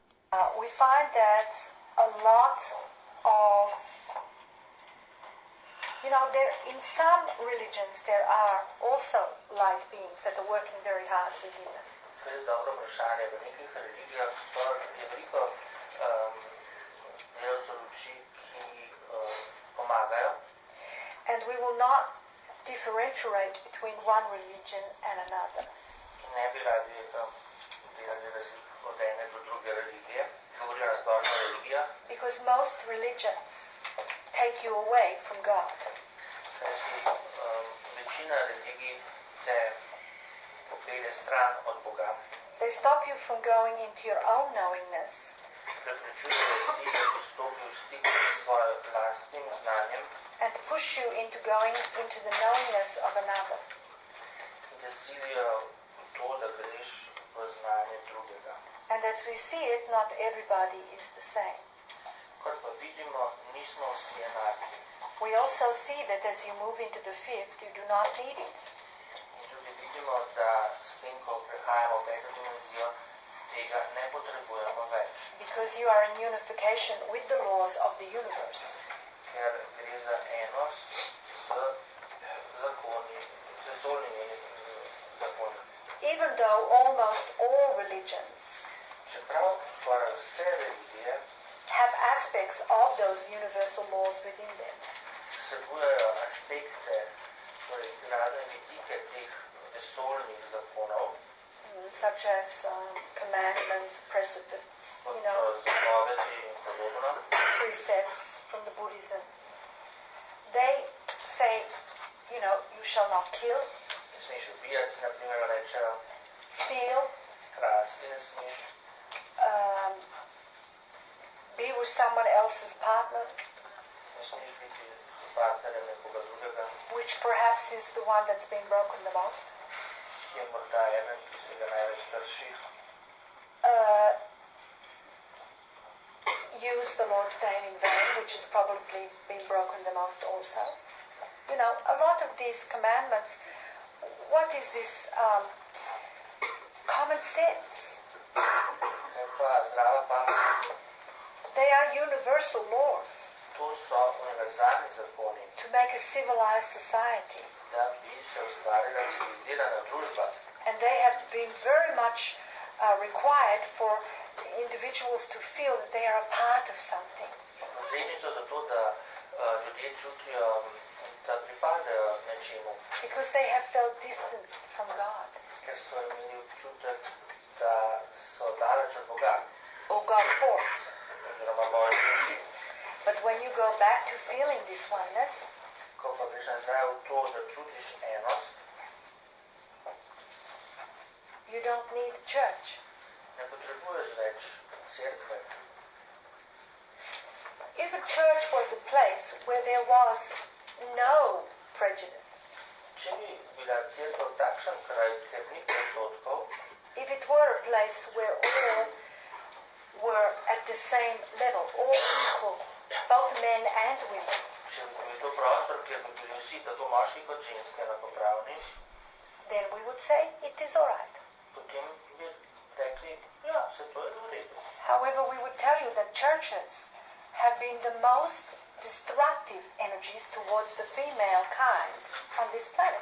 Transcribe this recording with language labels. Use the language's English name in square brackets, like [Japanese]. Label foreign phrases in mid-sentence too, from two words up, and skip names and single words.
[English] We find that a lot of, there in some religions there are also light beings that are working very hard within them. [Slovenian] To je dobro vprašanje. V nekih religijah je veliko delcev luči, ki pomagajo. [English] And we will not differentiate between one religion and another. [Slovenian] Ne bi radi delali razlik od ene do druge religije. Govorijo na splošno o religijah. [English] Because most religions take you away from God. [Slovenian] Kajti večina religij te popelje stran od Boga. [English] They stop you from going into your own knowingness. [Slovenian] Preprečujejo ti, da bi stopil v stik s svojim lastnim znanjem. [English] And push you into going into the knowingness of another. [Slovenian] In da silijo v to, da greš v znanje drugega. [English] And as we see it, not everybody is the same. [Slovenian] Kot pa vidimo, nismo vsi enaki. [English] We also see that as you move into the fifth, you do not need it. [Slovenian] In tudi vidimo, da s tem, ko prehajamo v peto dimenzijo, tega ne potrebujemo več. [English] Because you are in unification with the laws of the universe. [Slovenian] Ker gre za enost z zakoni, z vesoljnimi zakoni. [English] Even though almost all religions [Slovenian] Čeprav skoraj vse religije [English] have aspects of those universal laws within them. [Slovenian] Vsebujejo aspekte, torej razne vidike teh vesoljnih zakonov, [English] such as commandments, precepts, [Slovenian] zapovedi in podobno, [English] precepts from the Buddhism. They say, you shall not kill, [Slovenian] ne smeš ubijati, na primer rečejo, [English] steal, [Slovenian] krasti ne smeš, [English] be with someone else's partner, [Slovenian] ne smeš biti partnerjem nekoga drugega, [English] which perhaps is the one that's been broken the most. [Slovenian] Ki je morda eden, ki se ga največ krši. [English] Use the Lord's name in vain, which has probably been broken the most also. A lot of these commandments, what is this common sense? They are universal laws [Slovenian] To so univerzalni zakoni, [English] to make a civilized society. [Slovenian] da bi se ustvarila civilizirana družba. [English] And they have been very much required for individuals to feel that they are a part of something. [Slovenian] Potrebni so zato, da ljudje čutijo, da pripadajo nečemu. [English] Because they have felt distant from God. [Slovenian] Ker so imeli občutek, da so daleč od Boga. [English] Or God force. [Slovenian] Oziroma Božje moči. [English] But when you go back to feeling this oneness, [Slovenian] Ko pa greš nazaj v to, da čutiš enost, [English] you don't need church. [Slovenian] ne potrebuješ več cerkve. [English] If a church was a place where there was no prejudice, [Slovenian] Če bi bila cerkev takšen kraj, kjer ni predsodkov, [English] if it were a place where all were at the same level, all equal, both men and women, [Slovenian] če bi bil to prostor, kjer bi bili vsi, tako moški kot ženske, enakopravni, [English] then we would say it is all right. [Slovenian] potem bi rekli, ja, vse to je v redu. [English] However, we would tell you that churches have been the most destructive energies towards the female kind on this planet.